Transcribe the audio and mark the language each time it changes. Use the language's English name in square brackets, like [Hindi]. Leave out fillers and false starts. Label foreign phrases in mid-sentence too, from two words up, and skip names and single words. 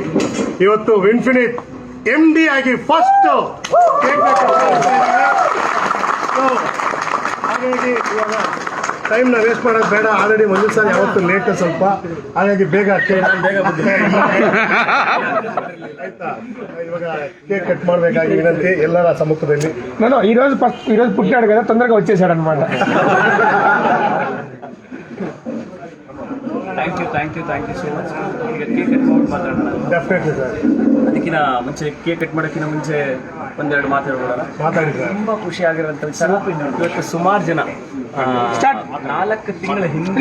[Kannada] ಇವತ್ತು ಇನ್ಫಿನಿಟ್ MD ಆಗಿ [English] first cake [Kannada] ಹಾಗಾಗಿ ಇವಾಗ ಟೈಮ್ನ ವೇಸ್ಟ್ ಮಾಡೋದು ಬೇಡ. ಆಲ್ರೆಡಿ ಮಂಜು ಸರ್ ಯಾವತ್ತು ಲೇಟ್ ಸ್ವಲ್ಪ, ಹಾಗಾಗಿ ಬೇಗ ಆಯ್ತಾ. ಇವಾಗ [English] cake cut [Kannada] ಮಾಡಬೇಕಾಗಿ ವಿನಂತಿ ಎಲ್ಲರ ಸಮ್ಮುಖದಲ್ಲಿ. [Telugu] నేను ఈరోజు పుట్టాడు కదా, తొందరగా వచ్చేసాడు అనమాట. [English] thank you so much. [Kannada] ಈಗ [English] cake cut [Kannada] ಮಾಡಿ ಮಾತಾಡೋಣ. [English] definitely sir. [Kannada] ಅದಕ್ಕಿಂತ ಮುಂಚೆ [English] cake cut [Kannada] ಮಾಡೋಕ್ಕಿಂತ ಮುಂಚೆ ಒಂದೆರಡು ಮಾತಾಡೋಣ. ಮಾತಾಡಿ ಸರ್. ತುಂಬಾ ಖುಷಿ ಆಗಿರುವಂತ ವಿಚಾರ, ಇವತ್ತು ಸುಮಾರು ಜನ 4 ತಿಂಗಳ ಹಿಂದೆ